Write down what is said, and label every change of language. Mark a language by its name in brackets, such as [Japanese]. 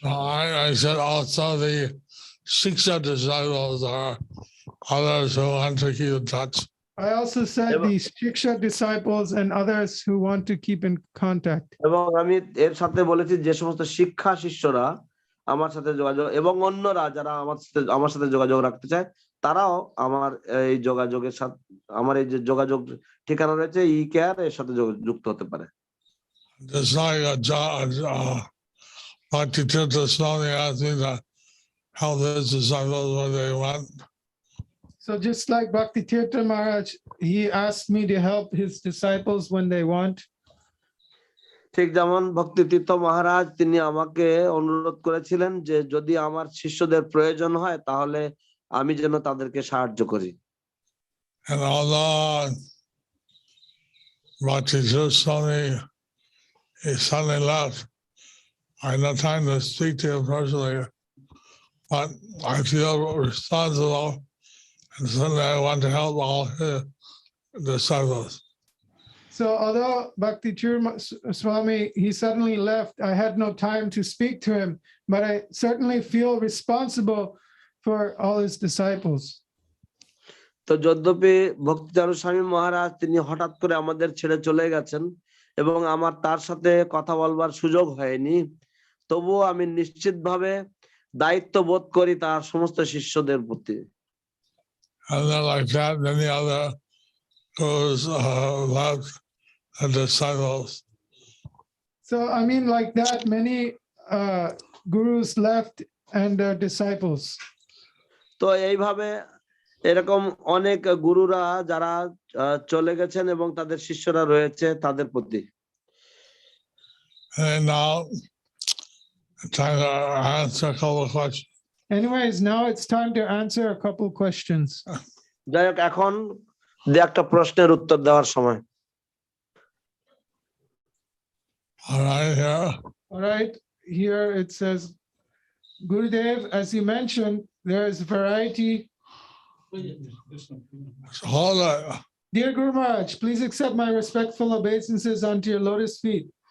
[English] I said also the Shiksha disciples are others who want to keep in touch. I also said the Shiksha disciples and others who want to keep in contact. [Bangla] এবং আমি এর সাথে বলেছি যে সমস্ত শিক্ষা শিষ্যরা আমার সাথে যোগাযোগ এবং অন্যরা যারা আমার সাথে যোগাযোগ রাখতে চায় তারাও আমার এই যোগাযোগের সাথে আমার এই যে যোগাযোগ ঠিকানা রয়েছে ই কেয়ার এর সাথে যুক্ত হতে পারে। [English] Just like Bhakti Tirtha Swami asked me to help his disciples when they want. So just like Bhakti Tirtha Maharaj, he asked me to help his disciples when they want. [Bangla] ঠিক যেমন ভক্তি তীর্থ মহারাজ তিনি আমাকে অনুরোধ করেছিলেন যে যদি আমার শিষ্যদের প্রয়োজন হয় তাহলে আমি যেন তাদেরকে সাহায্য করি। [English] And although Bhakti Tirtha Swami he suddenly left, I had no time to speak to him personally, but I feel responsible. And suddenly I want to help all his disciples. So although Bhakti Tirtha Swami, he suddenly left, I had no time to speak to him, but I certainly feel responsible for all his disciples. [Bangla] তো যদ্যপি ভক্তিচারু স্বামী মহারাজ তিনি হঠাৎ করে আমাদের ছেড়ে চলে গেছেন এবং আমার তার সাথে কথা বলবার সুযোগ হয়নি, তবুও আমি নিশ্চিতভাবে দায়িত্ব বোধ করি তার সমস্ত শিষ্যদের প্রতি। [English] And then like that, many other gurus left disciples. So, I mean, like that, many gurus left and their disciples. [Bangla] তো এইভাবে এরকম অনেক গুরুরা যারা চলে গেছেন এবং তাদের শিষ্যরা রয়েছে তাদের প্রতি। [English] And now, time to answer a couple of questions. Anyways, now it's time to answer a couple questions. [Bangla] যাই হোক, এখন একটা প্রশ্নের উত্তর দেওয়ার সময়। [English] All right, here. All right, here it says, Gurudev, as you mentioned, there is variety. Hold it. Dear Guru Maharaj, please accept my respectful obeisances unto your lotus feet.